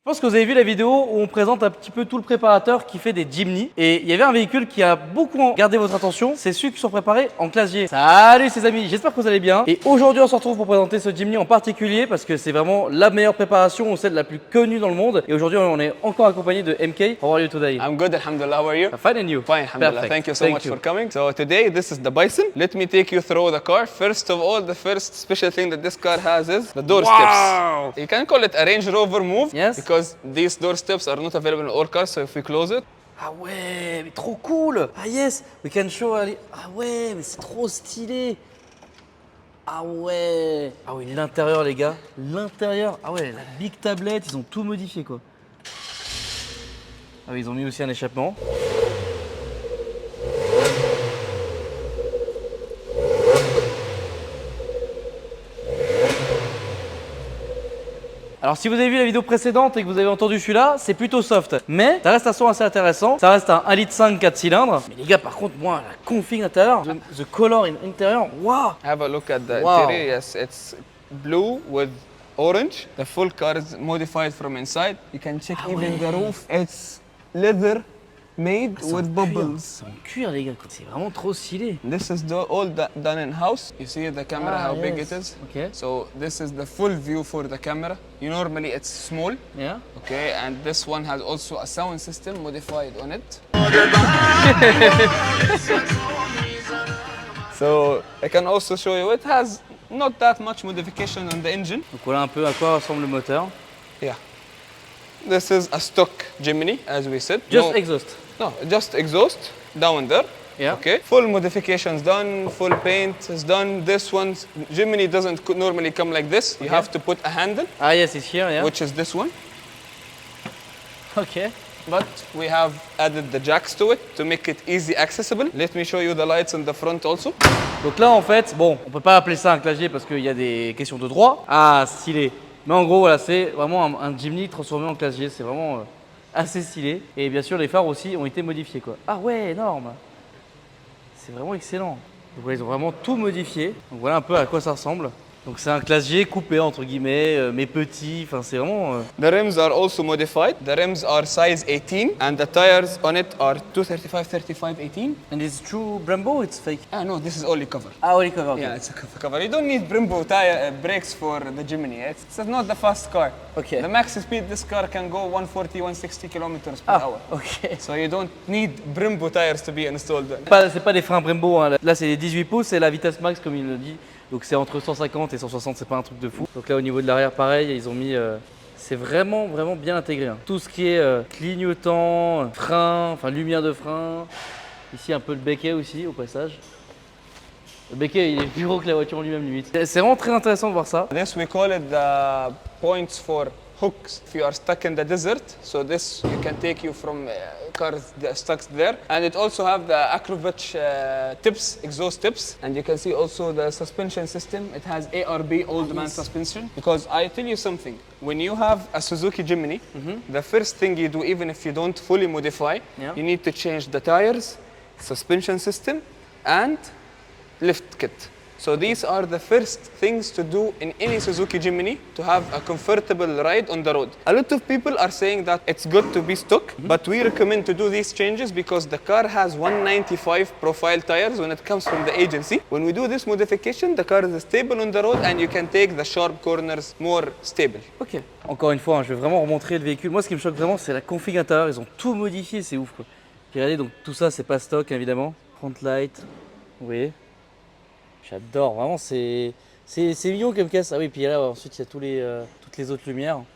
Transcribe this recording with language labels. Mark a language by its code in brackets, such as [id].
[fr] Je pense que vous avez vu la vidéo où on présente un petit peu tout le préparateur qui fait des Jimny. Et il y avait un véhicule qui a beaucoup gardé votre attention, c'est ceux qui sont préparés en classe G. Salut les amis, j'espère que vous allez bien. Et aujourd'hui on se retrouve pour présenter ce Jimny en particulier parce que c'est vraiment la meilleure préparation, ou celle la plus connue dans le monde. Et aujourd'hui on est encore accompagné de MK. [en] How are you today? I'm good, alhamdulillah. How are you? Fine and you? Fine, alhamdulillah. Perfect. Thank you so much for coming. So today, this is the Bison. Let me take you through the car. First of all, the first special thing that this car has is the door steps. You can call it a Range Rover move. Yes. Because these door steps are not available in all cars. So if we close it, [fr] Ah ouais, mais trop cool! [en] Ah yes, we can show. [fr] Ah ouais, mais c'est trop stylé! Ah ouais! Ah oui, l'intérieur les gars, l'intérieur. Ah ouais, la big tablette, ils ont tout modifié quoi. Ah oui, ils ont mis aussi un échappement. Alors si vous avez vu la vidéo précédente et que vous avez entendu celui-là, c'est plutôt soft. Mais ça reste un son assez intéressant. Ça reste un 1,5 litre 4 cylindres. Mais les gars, par contre, moi, la config intérieure, [en] the color [fr] in intérieur, waouh! [en] have a look at the Wow. interior. Yes, it's blue with orange. The full car is modified from inside. You can check even the roof. It's leather made with bubbles. C'est en cuir les gars, c'est vraiment trop stylé. This is all done in house. You see the camera, how big it is. Okay. So this is the full view for the camera. Normally it's small, Yeah. okay, and this one has also a sound system modified on it. So I can also show you, it has not that much modification on the engine. [fr] Donc voilà un peu à quoi ressemble le moteur. [en] Yeah. This is a stock Jimny, as we said. Just No- exhaust. No, just exhaust down there. Yeah. Okay. Full modifications done, full paint is done. This one, Jimny doesn't normally come like this. You Okay. have to put a handle, Ah yes, it's here, yeah. which is this one. Ok. But we have added the jacks to it to make it easy accessible. Let me show you the lights in the front also. [fr] Donc là en fait, bon, on peut pas appeler ça un classe G parce qu'il y a des questions de droit. Ah, stylé. Mais en gros, voilà, c'est vraiment un Jimny transformé en classe G. C'est vraiment assez stylé. Et bien sûr, les phares aussi ont été modifiés quoi. Ah ouais, énorme. C'est vraiment excellent. Donc voilà, ils ont vraiment tout modifié. Donc voilà un peu à quoi ça ressemble. Donc c'est un classe G coupé entre guillemets, mais petit. Enfin, c'est vraiment. [en] The rims are also modified. The rims are size 18 and the tires on it are 235, 35, 18. And it's true Brembo, it's fake. Ah no, this is only cover. Ah, only cover. Okay. Yeah, it's a cover. You don't need Brembo tire brakes for the Jimny. It's not the fast car. Okay. The max speed this car can go 140, 160 kilometers per Ah, hour. ok. So you don't need Brembo tires to be installed. [fr] C'est pas des freins Brembo, hein. Là c'est les 18 pouces, c'est la vitesse max comme il le dit. Donc c'est entre 150 et 160, c'est pas un truc de fou. Donc là au niveau de l'arrière pareil, ils ont mis... c'est vraiment bien intégré. Hein. Tout ce qui est clignotant, frein, enfin lumière de frein. Ici un peu le béquet aussi au passage. Le béquet il est plus gros que la voiture en lui-même limite. C'est vraiment très intéressant de voir ça. [en] This we call it the points for hooks if you are stuck in the desert. So this you can take you from cars stuck there, and it also have the Acrobatch tips, exhaust tips, and you can see also the suspension system. It has ARB old man suspension. Because I tell you something, when you have a Suzuki Jimny, the first thing you do, even if you don't fully modify, Yeah. you need to change the tires, suspension system, and lift kit. So these are the first things to do in any Suzuki Jimny to have a comfortable ride on the road. A lot of people are saying that it's good to be stock, but we recommend to do these changes because the car has 195 profile tires when it comes from the agency. When we do this modification, the car is stable on the road and you can take the sharp corners more stable. Ok. [fr] Encore une fois, hein, je vais vraiment remontrer le véhicule. Moi ce qui me choque vraiment c'est la config intérieure, ils ont tout modifié, c'est ouf quoi. Puis regardez, donc tout ça c'est pas stock évidemment. [en] Front light, [fr] vous voyez. J'adore, vraiment c'est mignon comme caisse. Ah oui, puis là ensuite il y a toutes les autres lumières.